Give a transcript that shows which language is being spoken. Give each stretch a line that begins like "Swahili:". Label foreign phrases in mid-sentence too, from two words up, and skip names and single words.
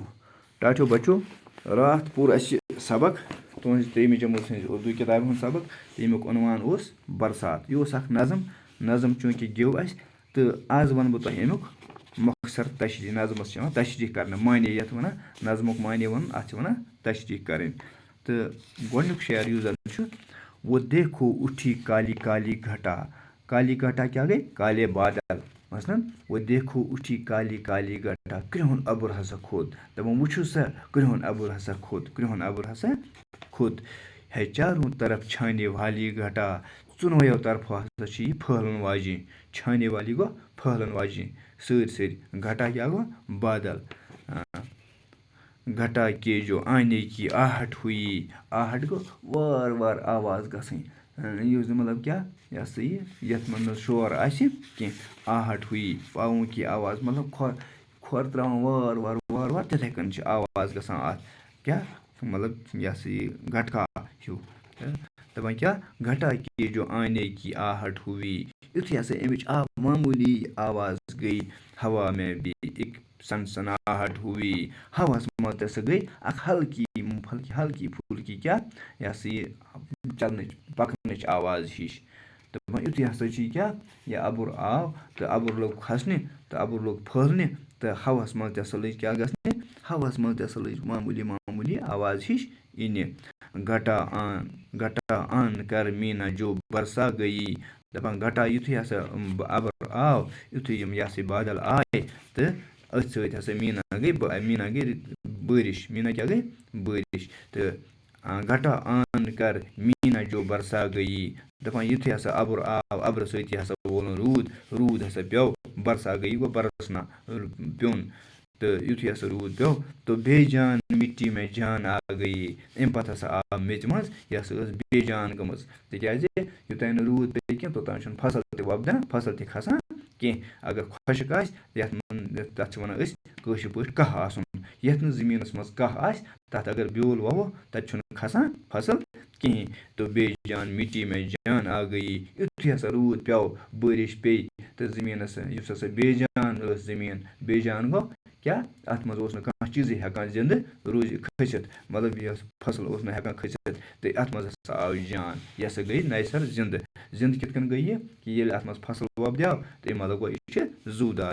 Kashmiri: ٹاٹھیو بچو راتھ پوٗر اَسہِ سبق تُہٕنٛزِ 3 جمٲژ ہٕنٛزِ اُردو کِتابہِ ہُنٛد سبق تہٕ ییٚمیُک عنوان اوس برسات. یہِ اوس اکھ نظم چوٗنٛکہِ گیو اَسہِ تہٕ آز وَنہٕ بہٕ تۄہہِ اَمیُک مۄخصر تشریح. نظمَس چھِ یِوان تشریح کَرنہٕ معنے یَتھ وَنان نظمُک معنے وَنُن اَتھ چھِ وَنان تشریح کَرٕنۍ. تہٕ گۄڈنیُک شعر یُس زَن چھُ
Urdu: وہ دیکھو اُٹھی کالی کالی گھٹا. کالی گھٹا
Kashmiri: کیٛاہ گٔے؟
Urdu: کالے بادل. مثلاً وہ دیکھو اُٹھی کالی کالی گھٹا.
Kashmiri: کرٛہُن اَبُر ہسا کھوٚت. دَپان وٕچھِو سا کرٛہُن اَبُر ہسا کھوٚت. کرٛہُن اَبُر ہسا کھوٚت.
Urdu: ہے چاروں طرف چھانے والی گھٹا.
Kashmiri: ژۄنوَیو طرفہٕ ہسا چھِ یہِ پھٔہلن واجیٚنۍ.
Urdu: چھانے والی
Kashmiri: گوٚو پھٔہلن واجیٚنۍ. سٲرۍ گھٹا کیٛاہ گوٚو؟ بادل.
Urdu: گھٹا کے جو آنے کی آہٹ ہوئی.
Kashmiri: آہٹ گوٚو وارٕ وارٕ آواز گژھٕنۍ. یُس مطلب کیٛاہ یہِ ہسا یہِ یَتھ منٛز نہٕ شور آسہِ کینٛہہ.
Urdu: آہٹ ہوئی پاوُن کی آواز
Kashmiri: مطلب کھۄر ترٛاوان وارٕ وارٕ تِتھَے کٔنۍ چھِ آواز گژھان اَتھ. کیٛاہ مطلب یہِ ہسا یہِ گٹکا ہیوٗ. دَپان کیٛاہ
Urdu: گھٹا کے جو آنے کی آہٹ ہوئی.
Kashmiri: یُتھُے ہسا اَمِچ معموٗلی آواز گٔے
Urdu: ہوا میں بھی ایک سنسناہٹ ہوئی.
Kashmiri: ہواہَس منٛز تہِ ہسا گٔے اکھ ہلکی پھُلکی کیٛاہ یہِ ہسا یہِ چلنٕچ پَکنٕچ آواز ہِش. دَپان یُتھُے ہسا چھِ یہِ کیٛاہ یہِ اَبُر آو تہٕ اَبُر لوٚگ کھسنہِ تہٕ اَبُر لوٚگ پھٔہلنہِ تہٕ ہواہَس منٛز تہِ ہسا لٔج کیٛاہ گژھنہِ ہواہَس منٛز تہِ ہسا لٔج معموٗلی آواز ہِش یِنہِ.
Urdu: گھٹا آن کر میٖنا جو برسا گٔیی.
Kashmiri: دَپان گھٹا یُتھُے ہسا اَبُر آو یُتھُے یِم یہِ ہسا یہِ بادل آے تہٕ أتھۍ سۭتۍ ہسا میٖنا گٔے بٲرِش. میٖنا کیٛاہ گٔے؟ بٲرِش. تہٕ
Urdu: گھٹا آن کر میٖنا جو برسا گٔیی.
Kashmiri: دَپان یُتھُے ہسا اَبُر آو اَبرٕ سۭتی ہسا وولُن روٗد ہسا پیوٚو.
Urdu: برسا گٔیی
Kashmiri: گوٚو برسنا پیوٚن. تہٕ یُتھُے ہسا روٗد پیوٚو
Urdu: تو بے جان مِٹی میں جان آ گٔیی.
Kashmiri: اَمہِ پَتہٕ ہسا آو میٚژِ منٛز یہِ ہسا ٲس بے جان گٔمٕژ. تِکیٛازِ یوٚتانۍ نہٕ روٗد پیٚیہِ کینٛہہ توٚتانۍ چھُنہٕ فصل تہِ وۄپدان فصل تہِ کھسان کینٛہہ. اگر خۄشِک آسہِ تَتھ چھِ وَنان أسۍ کٲشِر پٲٹھۍ کَہہ آسُن. یَتھ نہٕ زٔمیٖنَس منٛز کَہہ آسہِ تَتھ اگر بیول وَوو تَتہِ چھُنہٕ کھسان فصل کِہیٖنۍ.
Urdu: تہٕ بے جان مِٹی میں جان آ گٔیی.
Kashmiri: یُتھُے ہسا روٗد پیوٚو بٲرِش پیٚیہِ تہٕ زٔمیٖنَس یُس ہسا بے جان ٲس زٔمیٖن بے جان گوٚو کیٛاہ اَتھ منٛز اوس نہٕ کانٛہہ چیٖزٕے ہٮ۪کان زِندٕ کھٔسِتھ. مطلب یہِ فصل اوس نہٕ ہٮ۪کان کھٔسِتھ تہٕ اَتھ منٛز ہسا آو جان. یہِ ہسا گٔے نَیہِ سَر زِندٕ کِتھ کٔنۍ گٔے یہِ کہِ ییٚلہِ اَتھ منٛز فصل وۄپدیو تہٕ اَمہِ مطلب گوٚو یہِ چھِ زوٗدار.